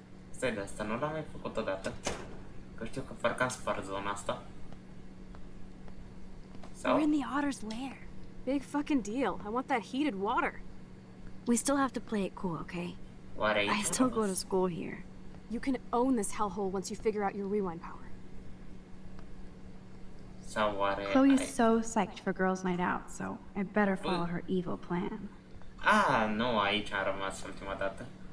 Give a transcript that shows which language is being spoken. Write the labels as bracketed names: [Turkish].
[Romanian] Stai, de asta nu l-am mai făcut odată. Că știu că parcă am spart zona asta. [English] We're in the otter's lair. Big fucking deal. I want that heated water. We still have to play it cool, okay? [Romanian] Oare aici [English] I still go to school here. You can own this hellhole once you figure out your rewind power. [Romanian] Sau oare... [English] Chloe's so psyched for girls' night out, so I better follow her evil plan. [Romanian] Nu, aici am rămas ultima dată.